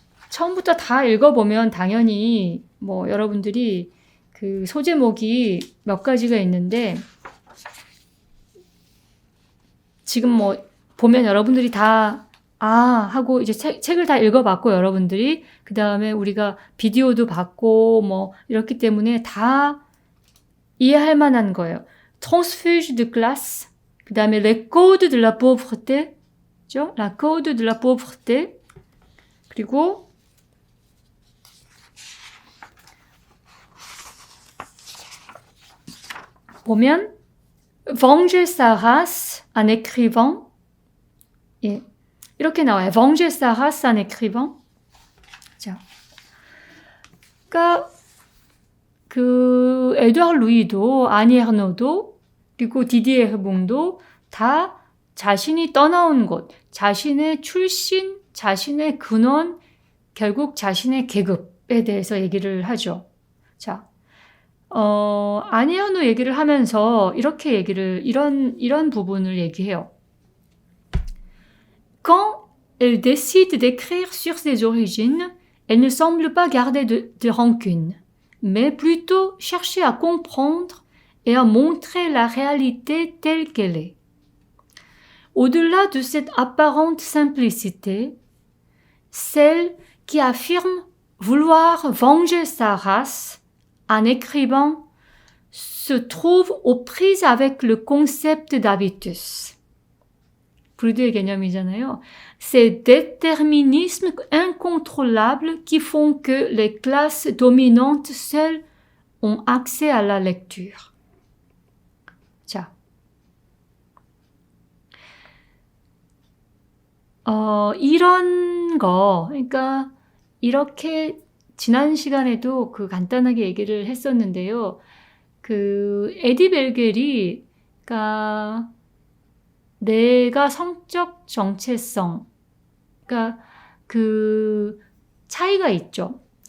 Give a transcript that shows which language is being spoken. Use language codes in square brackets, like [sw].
[ko] 처음부터 다 읽어보면 당연히 뭐 여러분들이 소제목이 몇 가지가 있는데, 지금 뭐 보면 여러분들이 다 하고 이제 책을 다 읽어봤고, 여러분들이 그 다음에 우리가 비디오도 봤고 뭐 이렇기 때문에 다 이해할 만한 거예요. [fr] transfuge de classe, [ko] 그 다음에 [fr] les codes de la pauvreté, [ko] 그죠? [fr] la code de la pauvreté, [ko] 그리고 보면 [fr] venger sa race en écrivant, [ko] 예, 이렇게 나와요. [fr] venger sa race en écrivant. [ko] 자, 그러니까 에두아르 루이도 아니 에르노도 그리고 디디에 리봉도 다 자신이 떠나온 곳, 자신의 출신, 자신의 근원, 결국 자신의 계급에 대해서 얘기를 하죠. 자, 아니 에르노 얘기를 하면서 이렇게 이런 부분을 얘기해요. [fr] Quand elle décide d'écrire sur ses origines, elle ne semble pas garder de rancune, mais plutôt chercher à comprendre et à montrer la réalité telle qu'elle est. Au-delà de cette apparente simplicité, celle qui affirme vouloir venger sa race en écrivant se trouve aux prises avec le concept d'habitus. [ko] 브루드의 개념이잖아요. [fr] Ces déterminismes incontrôlables qui font que les classes dominantes seules ont accès à la lecture. [ko] 자, 이런 거, 그러니까 이렇게 지난 시간에도 그 간단하게 얘기를 했었는데요. 그 에디 벨겔이, 그러니까 내가 성적 정체성, 그러니까 그 차이가 있죠.